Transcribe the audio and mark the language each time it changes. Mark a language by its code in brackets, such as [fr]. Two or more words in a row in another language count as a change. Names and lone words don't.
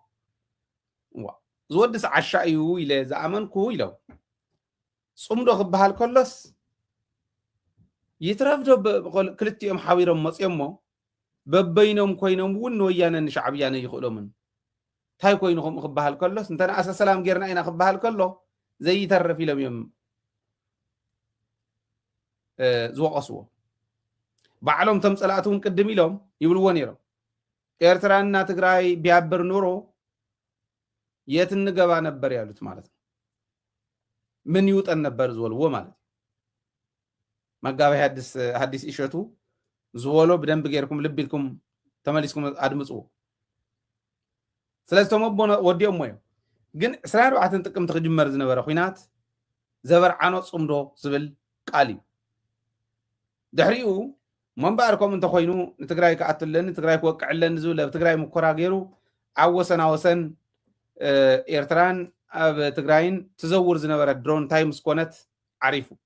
[ti] ዝወድስ ዓሻ እዩ ኢለ ዝኣመንኩ ኢሎም ጽምዶ ክበሃል ከሎስ ይትረፍዶ ክልቲኦም ሓቢሮም መፅኦም ሞ በበይኖም ኮይኖም እውን ንወያነ ንሻዕብያነ ይኽእሎምን እንታይ ኮይኑ ከምኡ ክበሃል ከሎስ እንተነኣሰ ሰላም ጌርና ኢና ክበሃል ከሎ ዘይተርፍ ኢሎም እዮም ዝወቀስዎ ባዕሎም ቶም ፀላእቲ እውን ቅድም ኢሎም ይብልዎ ነይሮም [am] ኤርትራና ትግራይ ቢያብር ኑሮ የት እንገባ ነበር ያሉት ማለት ነው ምን ይውጠን ነበር [ti] ዝወልዎ ማለት መጋቢ ሐዲስ ኢሸቱ ዝወሎ በደንብ ጌርኩም ልብ ኢልኩም ተመሊስኩም አድምፁ ስለዚህ ተመቦ ወዲኦም ሞዮ ግን 24 ጥቅምቲ ክጅመር ዝነበረ ኩናት ዘበርዓኖ ጽምዶ ዝብል ቃል እዩ ድሕሪኡ መንባርኮም እንተ ኮይኑ ንትግራይ ከኣትለን ንትግራይ ክወቅዕለን ዝብል ኣብ ትግራይ ሙከራ ገይሩ ኣብ ወሰና ወሰን ኤርትራን ኣብ ትግራይን ትዘውር ዝነበረት ድሮን እንታይ ምስ ኮነት ዓሪፉ